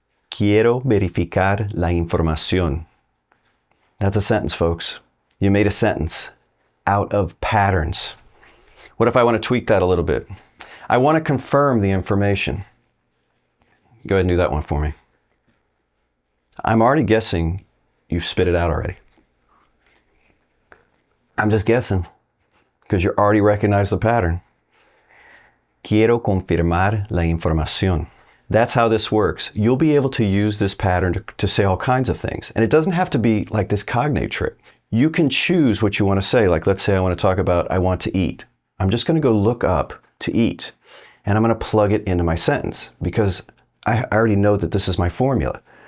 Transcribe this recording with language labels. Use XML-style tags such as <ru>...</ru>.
<es>Quiero verificar la información.</es> <en>That's a sentence, folks. You made a sentence out of patterns. What if I want to tweak that a little bit? I want to confirm the information. Go ahead and do that one for me. I'm already guessing you've spit it out already. I'm just guessing because you already recognize the pattern.</en> <es>Quiero confirmar la información.</es> <en>That's how this works. You'll be able to use this pattern to say all kinds of things. And it doesn't have to be like this cognate trick. You can choose what you want to say. Like, let's say I want to talk about I want to eat. I'm just going to go look up to eat. And I'm going to plug it into my sentence because I already know that this is my formula.</en>